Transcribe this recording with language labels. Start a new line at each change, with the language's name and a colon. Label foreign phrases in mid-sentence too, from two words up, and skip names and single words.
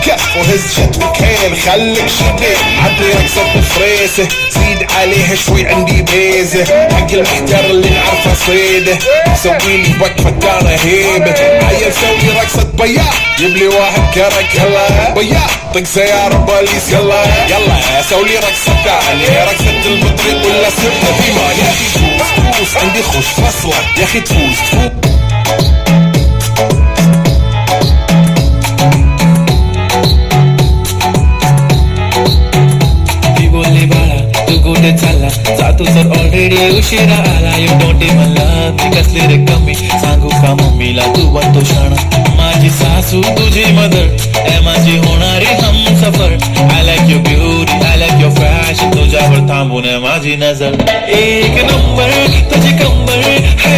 Arabic: كف وهز شت وكيل خليك شديد عطني رقصة فريسة زيد عليها شوي عندي بيزة حق المحتار اللي نعرفه صيده سويلي وقفة انا هيبة عيل سوي رقصة بياع جيبلي واحد كرك هلا بياع طق سيارة بوليس يلا سولي رقصة ثانية رقصة البطريق ولا سبتة في ما يا اخي تفوز عندي خوش فصلة يا اخي تفوز
Marathi: चला जातो तर ऑलरेडी उशिरा आला
English: you don't even love me
Marathi: कसले रे कमी सांगू का मम्मीला तू बनतो शाणा माझी सासू तुझी मदर ए माझी होणारी हमसफर
English: I like your beauty I like your fashion
Marathi: तुझ्यावर थांबून माझी नजर एक नंबर तुझी कंबर हाय